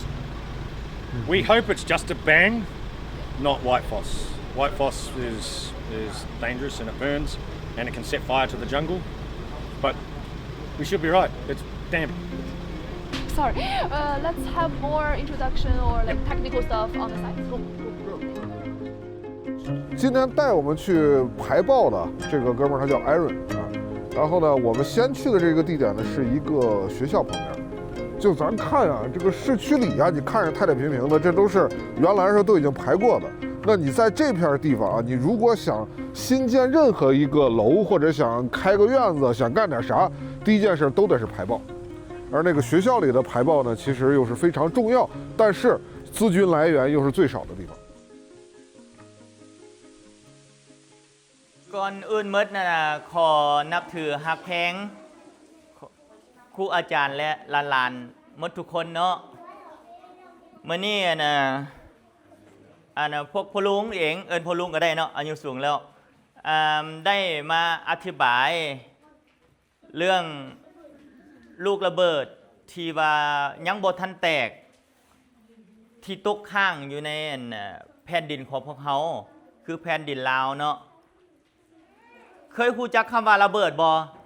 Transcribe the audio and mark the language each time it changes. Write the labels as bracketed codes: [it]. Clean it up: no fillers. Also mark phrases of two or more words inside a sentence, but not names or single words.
[en] We hope it's just a bang, not white phos. White phos is dangerous and it burns and it can set fire to the jungle, but we should be right. It's damp. Sorry, let's have more introduction or like technical stuff on the side. [zh] 今天带我们去排爆的这个哥们儿他叫 Aaron 啊，然后呢，我们先去的这个地点呢是一个学校旁边，就咱看啊，这个市区里啊，你看着太太平平的，这都是原来是都已经排过的。那你在这片地方啊，你如果想新建任何一个楼，或者想开个院子，想干点啥，第一件事都得是排爆。而那个学校里的排爆呢，其实又是非常重要，但是资金来源又是最少的地方。 [tts] ก่อนอื่นหมดนะขอนับถือฮักแพงครูอาจารย์และหลานๆหมดทุกคนเนาะมื้อนี้ พวกพ่อลุงเองพ่อลุงก็ได้เนาะอายุสูงแล้วได้มาอธิบายเรื่องลูกระเบิดที่ว่ายังบ่ทันแตกที่ตกค้างอยู่ในแผ่นดินของพวกเขาคือแผ่นดินลาวเนาะ เคยรู้จักคำว่าระเบิดบ่